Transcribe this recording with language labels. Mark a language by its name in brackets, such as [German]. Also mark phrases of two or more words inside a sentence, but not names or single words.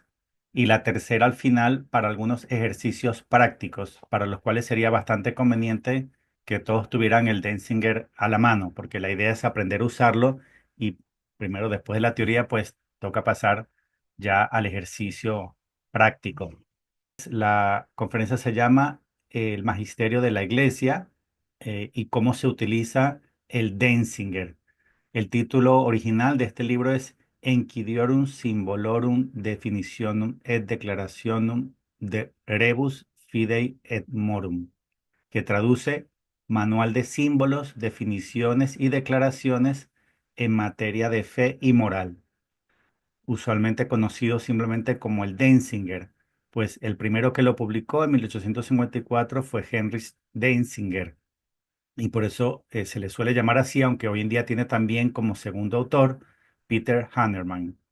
[Spanish] Y la tercera al final para algunos ejercicios prácticos, para los cuales sería bastante conveniente que todos tuvieran el Denzinger a la mano, porque la idea es aprender a usarlo y primero, después de la teoría, pues toca pasar ya al ejercicio práctico. La conferencia se llama El Magisterio de la Iglesia y cómo se utiliza el Denzinger. El título original de este libro es Enquidiorum Symbolorum Definitionum et Declarationum de Rebus Fidei et Morum, que traduce Manual de símbolos, definiciones y declaraciones en materia de fe y moral, usualmente conocido simplemente como el Denzinger, pues el primero que lo publicó en 1854 fue Heinrich Denzinger y por eso se le suele llamar así, aunque hoy en día tiene también como segundo autor Peter Hanerman.